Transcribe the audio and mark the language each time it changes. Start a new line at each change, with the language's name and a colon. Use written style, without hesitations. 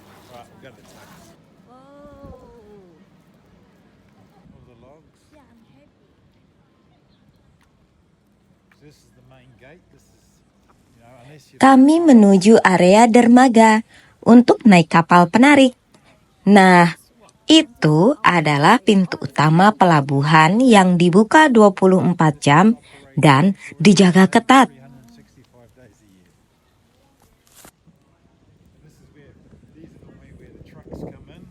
English: Right, we've got the tugs. All the logs. Yeah, I'm happy. So this is the main gate. This is, you know, unless you
Indonesian: Kami menuju area dermaga untuk naik kapal penarik. Nah, itu adalah pintu utama pelabuhan yang dibuka 24 jam dan dijaga ketat.
English: 365 days a year. This is where these are normally where the trucks come in.